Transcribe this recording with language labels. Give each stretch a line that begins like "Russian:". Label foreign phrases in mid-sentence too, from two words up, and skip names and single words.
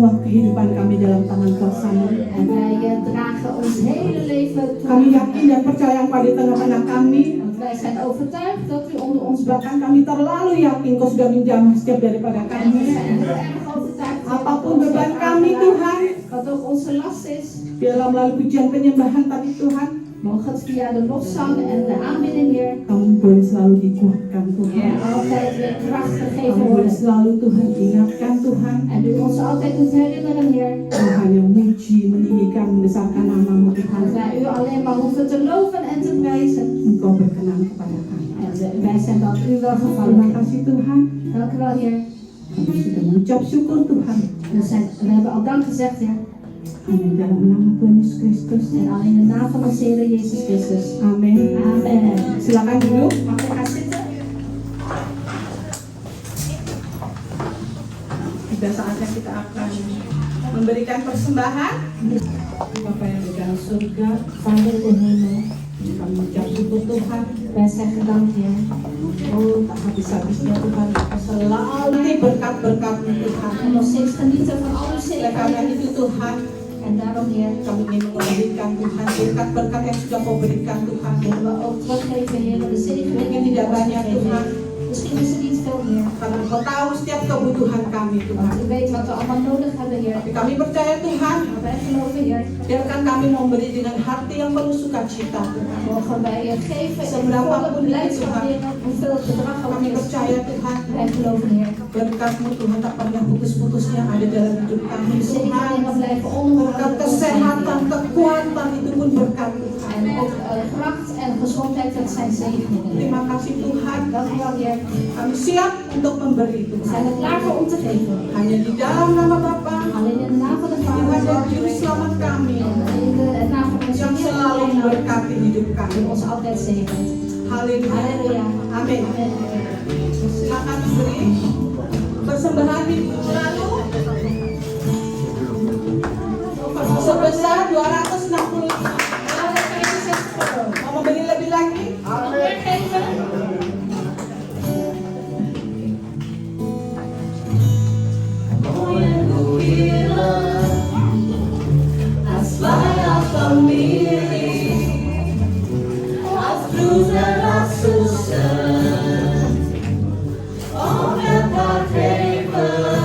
Indonesian: kehidupan kami dalam tangan kuasa-Mu.
Dutch: En wij dragen ons hele leven toe.
Indonesian: Kami yakin dan percaya Engkau di tengah-tengah kami.
Dutch: Want wij zijn overtuigd dat u onder ons bent.
Indonesian: Bahkan kami terlalu yakin Kau sudah menjamah setiap daripada
Dutch: En
Indonesian: kami.
Dutch: we zijn heel erg overtuigd.
Indonesian: Apapun beban kami Tuhan,
Dutch: Wat ook onze last is.
Indonesian: biarlah melalui pujian penyembahan tadi Tuhan,
Dutch: Mogen het via de lofzang en de aanbidding Heer.
Indonesian: Kami boleh selalu dikuatkan Tuhan.
Dutch: Altijd weer kracht
Indonesian: Kami
Dutch: gegeven
Indonesian: boleh
Dutch: worden.
Indonesian: selalu Tuhan ingatkan Tuhan.
Dutch: En u ons altijd doet herinneren Heer.
Indonesian: Tuhan yang muji, meninggikan, membesarkan nama-Mu Tuhan.
Dutch: Dat wij u alleen maar hoeven te loven en te prijzen.
Indonesian: Engkau berkenan kepada kami.
Dutch: En wij zijn dan u wel
Indonesian: Terima
Dutch: gevallen.
Indonesian: kasih Tuhan.
Dutch: Dank u wel Heer.
Indonesian: Kami sudah mengucap syukur Tuhan.
Dutch: We hebben al dank gezegd Heer.
Indonesian: Amin. Dalam nama Tuhan Yesus Kristus.
Dutch: En al in de naam van onze Heer Jezus Christus.
Indonesian: Amin.
Dutch: Amen.
Indonesian: Silakan duduk.
Dutch: Mag ik gaan zitten?
Indonesian: Sudah saatnya kita akan memberikan persembahan. Bapa yang di dalam surga,
Dutch: Vader in de hemel.
Indonesian: kami mengucap syukur Tuhan.
Dutch: Wij zeggen dank Heer.
Indonesian: Oh, tak habis-habisnya Tuhan. Selalu berkat-berkat-Mu Tuhan.
Dutch: En nog steeds genieten van al uw
Indonesian: Oleh karena
Dutch: zegen.
Indonesian: itu Tuhan,
Dutch: En daarom Heer.
Indonesian: kami ingin mengembalikan Tuhan berkat-berkat yang sudah Kau berikan Tuhan.
Dutch: Willen we ook teruggeven Heer. De zegen
Indonesian: Mungkin tidak banyak Tuhan,
Dutch: Misschien is het niet veel meer.
Indonesian: karena Kau tahu setiap kebutuhan kami Tuhan.
Dutch: Want u weet wat we allemaal nodig hebben Heer.
Indonesian: Tapi kami percaya Tuhan,
Dutch: Maar wij geloven Heer.
Indonesian: biarkan kami memberi dengan hati yang penuh sukacita Tuhan.
Dutch: Mogen wij geven in
Indonesian: Seberapa
Dutch: volle
Indonesian: pun
Dutch: blijdschap
Indonesian: Tuhan.
Dutch: Heer. Hoeveel het bedrag ook
Indonesian: Kami
Dutch: is.
Indonesian: percaya Tuhan,
Dutch: Wij geloven Heer.
Indonesian: berkat-Mu Tuhan tak pernah putus-putusnya ada dalam hidup kami
Dutch: De zegen
Indonesian: Tuhan.
Dutch: alleen maar blijven
Indonesian: Berkat
Dutch: onderhouden.
Indonesian: kesehatan, kekuatan itu pun berkat Tuhan.
Dutch: En ook kracht en gezondheid, dat zijn zegeningen.
Indonesian: Terima kasih Tuhan,
Dutch: Dank u wel Heer.
Indonesian: kami siap untuk memberi
Dutch: We
Indonesian: Tuhan.
Dutch: zijn er klaar voor om te geven.
Indonesian: Hanya di dalam nama Bapa,
Dutch: Alleen in de naam van de
Indonesian: Tuhan dan
Dutch: Vader.
Indonesian: Juru Selamat kami,
Dutch: En in de naam van onze
Indonesian: yang selalu
Dutch: Heer.
Indonesian: memberkati hidup kami.
Dutch: Die ons altijd zegent.
Indonesian: Haleluya.
Dutch: Halleluja.
Indonesian: Amin.
Dutch: Amen.
Indonesian: Silakan beri persembahan minggu lalu sebesar 260. Mau memberi lebih lagi?
Dutch: Als wij als familie, als broers en als zussen, om elkaar geven